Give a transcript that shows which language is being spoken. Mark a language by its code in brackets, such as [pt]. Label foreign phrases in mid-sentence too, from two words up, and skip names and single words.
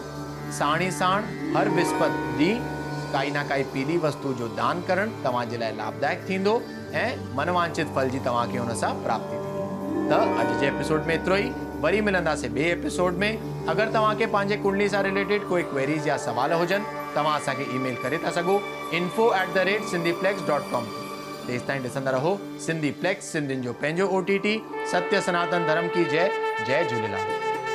[sd] साण ई साण हर विस्पति ॾींहुं काई ना काई पीली वस्तु जो दान करणु तव्हांजे लाइ लाभदायक थींदो ऐं मनवांछित फल जी तव्हांखे हुन सां प्राप्ति थींदी। त अॼु जे एपिसोड में एतिरो ई। वरी मिलंदासीं ॿिए एपिसोड में। अगरि तव्हांखे पंहिंजे कुंडली सां रिलेटेड कोई क्वेरीज या सवाल हुजनि, तव्हां असांखे ईमेल करे था सघो info@sindhiplex.com। तेसि ताईं ॾिसंदा रहो सिंधी प्लेक्स, सिंधियुनि जो पंहिंजो OTT। [hi] सत्य सनातन धर्म की जय। जय झूलेलाल।